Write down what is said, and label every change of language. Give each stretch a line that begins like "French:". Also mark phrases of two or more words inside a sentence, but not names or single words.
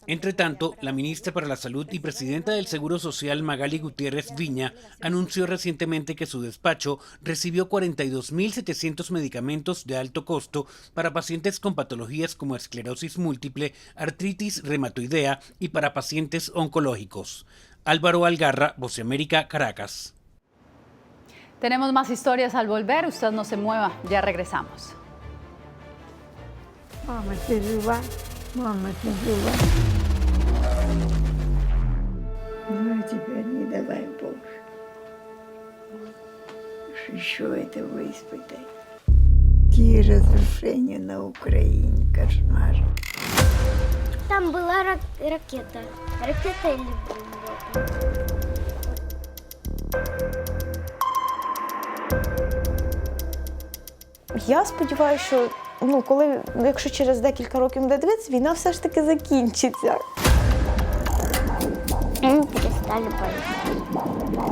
Spanish: Entre tanto, la ministra para la Salud y presidenta del Seguro Social, Magali Gutiérrez Viña, anunció recientemente que su despacho recibió 42.700 medicamentos de alto costo para pacientes con patologías como esclerosis múltiple, artritis reumatoidea y para pacientes oncológicos. Álvaro Algarra, Voz de América, Caracas. Tenemos más historias al volver, usted no se mueva, ya regresamos.
Russian: Ну, теперь не давай Боже. Еще этого испытай. Какие разрушения на Украине, кошмар. Там была ракета. Ракета или бомба?
Ukrainian: Я сподіваюся, що якщо через декілька років буде дивитися, війна все ж таки закінчиться. Ми перестали боятися.